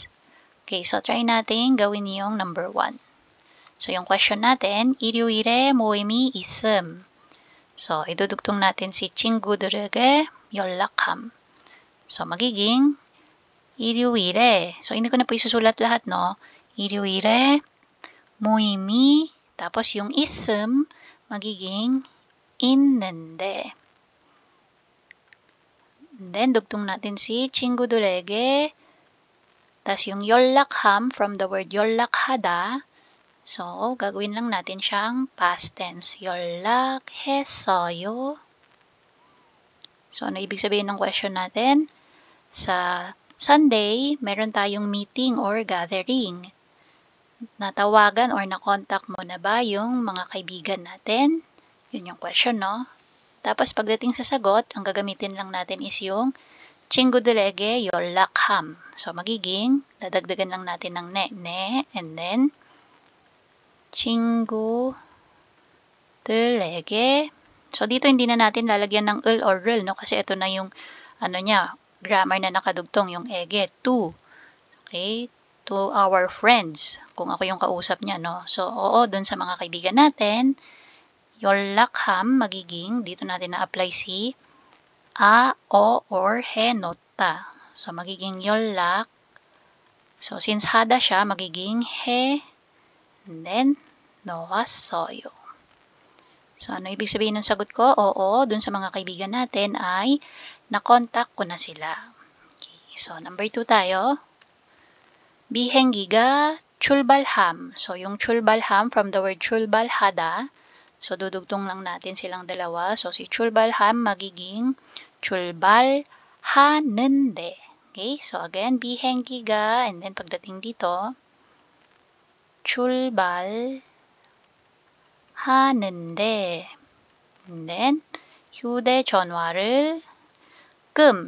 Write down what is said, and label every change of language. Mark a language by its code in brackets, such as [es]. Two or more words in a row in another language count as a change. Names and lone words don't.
[tl] Okay, so try natin gawin yung number 1. So, yung question natin, [ko] 일요일에 모임이 있음. [tl] So, idudugtong natin si [ko] 친구들에게 연락함. [tl] So, magiging 일요일에. So, hindi ko na po isusulat lahat, no? [ko] 일요일에 모임이, [tl] tapos yung 있음, magiging 있는데. [en] And then, [tl] dugtong natin si 친구들에게. Tapos yung 연락함, [en] from the word 연락하다. [tl] So, gagawin lang natin siyang past tense. [ko] 연락했어요. [tl] So, ano ibig sabihin ng question natin? Sa Sunday, meron tayong [en] meeting or gathering. [tl] Natawagan or na-contact mo na ba yung mga kaibigan natin? Yun yung question, no? Tapos, pagdating sa sagot, ang gagamitin lang natin is yung [ko] 친구들에게 연락함. [tl] So, magiging, dadagdagan lang natin ng ne, [en] and then, [tl] 친구들에게. So, dito hindi na natin lalagyan ng 을 or rl, no? Kasi ito na yung, ano niya, grammar na nakadugtong, yung ege, to. [en] Okay? To our friends. [tl] Kung ako yung kausap niya, no? So, oo, dun sa mga kaibigan natin, 연락함, magiging, dito natin na-apply si a, o, or he nota. So, magiging 연락. So, since hada siya, magiging he, [en] and then, [ko] 놓았어요. [tl] So, ano ibig sabihin ng sagot ko? Oo, dun sa mga kaibigan natin ay na-contact ko na sila. Okay, so, number 2 tayo. [ko] 비행기가 출발함. [tl] So, yung 출발함 [en] from the word [tl] 출발하다. So, dudugtong lang natin silang dalawa. So, si 출발함 magiging 출발하는데. Okay? So, again, 비행기가, [en] and then [tl] pagdating dito, [ko] 출발하는데. [en] And then, [ko] 휴대전화를 끔.